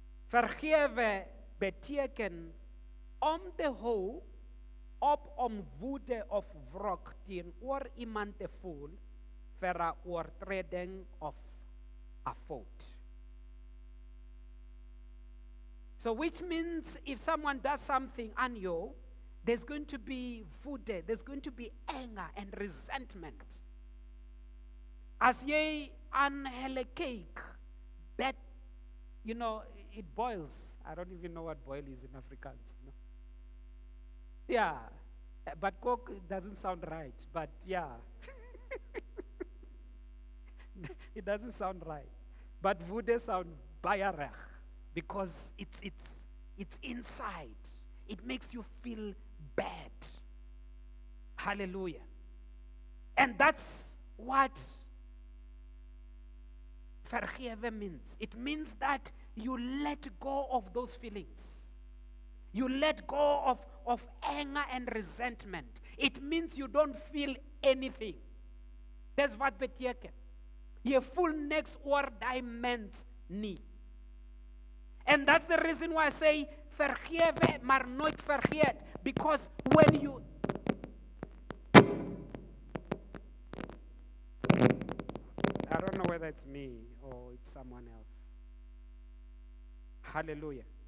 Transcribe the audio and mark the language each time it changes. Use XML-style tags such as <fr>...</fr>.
<af>Vergewe beteken om te hou op om woede of wrok teenoor iemand te voel vir 'n oortreding of 'n fout.</af> <en>So which means if someone does something on you, there's going to be woede, there's going to be anger and resentment.</en> <af>As jy aan hulle kyk,</af> <en>that, you know, it boils. I don't even know what boil is in Afrikaans. You know? Yeah, but cook doesn't sound right, but yeah. It doesn't sound right. But woede sound</en> <af>baie reg,</af> <en>because it's inside. It makes you feel bad. Hallelujah. And that's what vergewe means. It means that you let go of those feelings. You let go of anger and resentment. It means you don't feel anything. That's what beteken.</en> <af>Jy voel niks oor daai mens nie.</af> <en>And that's the reason why I say</en> <af>vergewe maar nooit vergeet,</af> <en>because when you I don't know whether it's me or it's someone else. Hallelujah.</en>